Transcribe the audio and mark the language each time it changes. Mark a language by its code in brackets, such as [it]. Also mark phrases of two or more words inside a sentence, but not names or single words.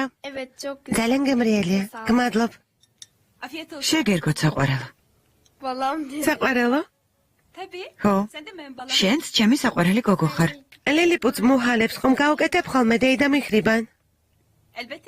[tr] Evet çok güzel. [ka] ძალიან გემრიელია. გმადლობ. [tr] Afiyet olsun. [ka] შეგერგოთ საყვარელო. [tr] Vallahi diyor. [ka] საყვარელო? Tabii. ხო, [tr] Sen de benim balam. [ka] შენც ჩემი საყვარელი გოგო ხარ. ლილიპუტს მუჰალებს ხომ გავუკეთებ ხოლმე დეიდამიხრიბან? Elbette.